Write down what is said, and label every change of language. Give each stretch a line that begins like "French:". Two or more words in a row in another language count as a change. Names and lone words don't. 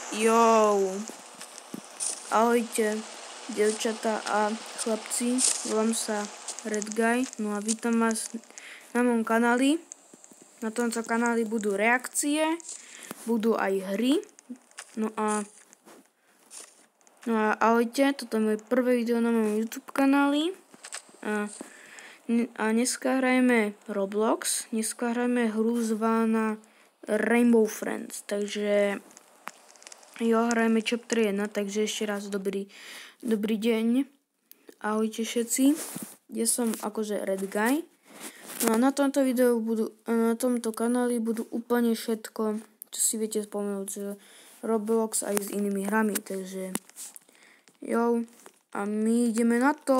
Slovak: Jo, ahojte, dievčatá a chlapci, volám sa Redguy, no a vítam vás na mojom kanáli. Na tomto kanáli budú reakcie, budú aj hry, no a ahojte, toto je moje prvé video na mojom YouTube kanáli a dneska hrajeme Roblox, dneska hrajeme hru zvaná Rainbow Friends, takže jo, hrajeme chapter 1, takže ešte raz dobrý deň. Ahojte všetci. Ja som akože Redguy. No a na tomto videu na tomto kanáli budú úplne všetko, čo si viete spomenúť z Roblox aj s inými hrami, takže jo, a my ideme na to.